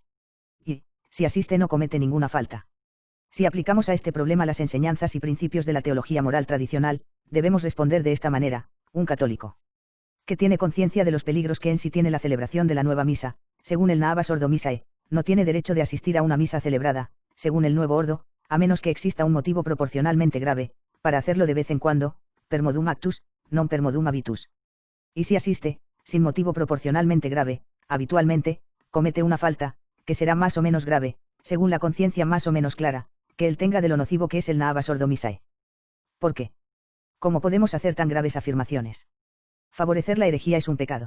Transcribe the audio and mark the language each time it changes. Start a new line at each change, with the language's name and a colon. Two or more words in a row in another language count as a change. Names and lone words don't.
Spanish: Y, si asiste, no comete ninguna falta. Si aplicamos a este problema las enseñanzas y principios de la teología moral tradicional, debemos responder de esta manera: un católico que tiene conciencia de los peligros que en sí tiene la celebración de la nueva misa, según el Novus Ordo Missae, no tiene derecho de asistir a una misa celebrada, según el nuevo ordo, a menos que exista un motivo proporcionalmente grave, para hacerlo de vez en cuando,
Latin: per modum actus, non per modum habitus.
Spanish: Y si asiste, sin motivo proporcionalmente grave, habitualmente, comete una falta, que será más o menos grave, según la conciencia más o menos clara, que él tenga de lo nocivo que es el Novus Ordo Missae. ¿Por qué? ¿Cómo podemos hacer tan graves afirmaciones? Favorecer la herejía es un pecado.